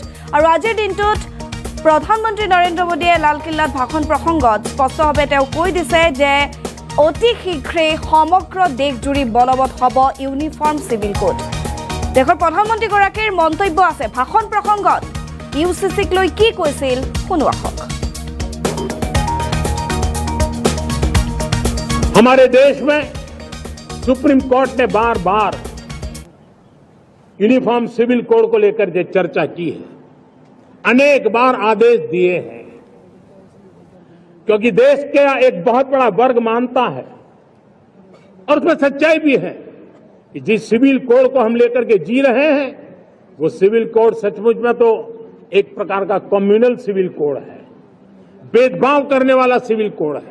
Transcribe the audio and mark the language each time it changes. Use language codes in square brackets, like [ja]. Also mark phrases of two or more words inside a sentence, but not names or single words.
[as] আৰু আজিৰ দিনটোত প্ৰধানমন্ত্ৰী নৰেন্দ্ৰ মোদীয়ে লালকিল্লাত ভাষণ প্ৰসংগত স্পষ্টভাৱে তেওঁ কৈ দিছে যে অতি শীঘ্ৰেই সমগ্ৰ দেশজুৰি বলবৎ হ'ব [en] uniform civil code. [as] দেশৰ প্ৰধানমন্ত্ৰীগৰাকীৰ মন্তব্য আছে ভাষণ প্ৰসংগত। ইউসিসিক লৈ কি কৈছিল শুনো আহক। [hi] हमारे देश में सुप्रीम कोर्ट ने बार बार [en] uniform civil code [hi] को लेकर जो चर्चा की है, अनेक बार आदेश दिए हैं, क्योंकि देश का एक बहुत बड़ा वर्ग मानता है और उसमें सच्चाई भी है कि जिस [en] civil code [hi] को हम लेकर के जी रहे हैं वो [en] civil code [hi] सचमुच में तो एक प्रकार का [en] communal civil code [hi] है, भेदभाव करने वाला [en] civil code [hi] है।